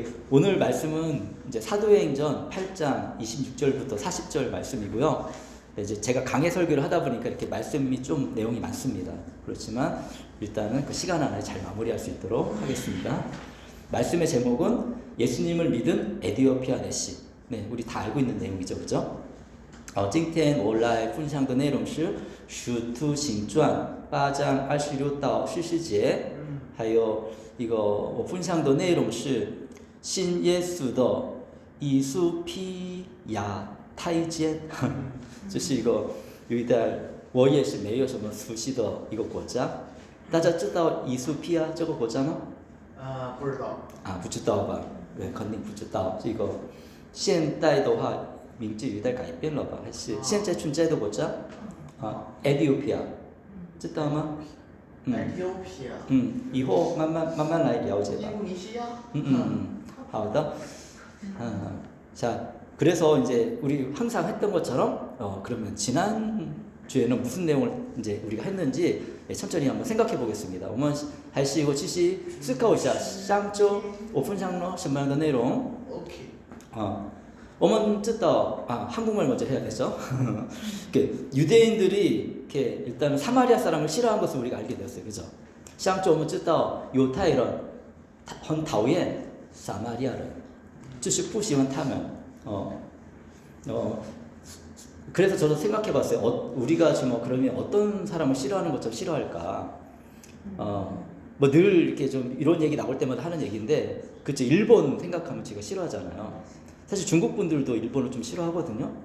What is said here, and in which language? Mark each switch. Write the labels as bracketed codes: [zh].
[ko] 오늘 말씀은 이제 사도행전 8장 26절부터 40절 말씀이고요. 이제 제가 강해 설교를 하다 보니까 이렇게 말씀이 좀 내용이 많습니다. 그렇지만 일단은 그 시간 안에 잘 마무리할 수 있도록 하겠습니다. 말씀의 제목은 예수님을 믿은 에디오피아 내시. 네, 우리 다 알고 있는 내용이죠, 그죠? [zh] 今天我来分享的内容是《使徒行传》8章26到40节，还有一个我分享的内容是信耶稣的以苏皮亚太监，这是一个有一点我也是没有什么熟悉的一个国家。大家知道以苏皮亚这个国家吗？不知道。不知道吧？对，肯定不知道。这个现代的话名字有点改变了吧？还是现在存在的国家？Ethiopia，知道吗？Ethiopia。以后慢慢来了解吧。印度尼西亚。好的。 [ko] 자, 그래서 이제 우리 항상 했던 것처럼 그러면 지난 주에는 무슨 내용을 이제 우리가 했는지 천천히 한번 생각해 보겠습니다. [zh] 我们还是一个继续思考一下上周我分享了什么样的内容？ OK。我们知道 [ko] 한국말 먼저 해야겠죠? 유대인들이 이렇게 일단은 사마리아 사람을 싫어한 것을 우리가 알게 되었어요, 그죠? [zh] 上周我们知道犹太人很讨厌撒玛利亚人，就是不喜欢他们。 [ko] 그래서 저도 생각해봤어요. 우리가 지금 그러면 어떤 사람을 싫어하는 것처럼 싫어할까? 뭐 늘 이렇게 좀 이런 얘기 나올 때마다 하는 얘기인데, 그쵸? 일본 생각하면 제가 싫어하잖아요. 사실 중국 분들도 일본을 좀 싫어하거든요.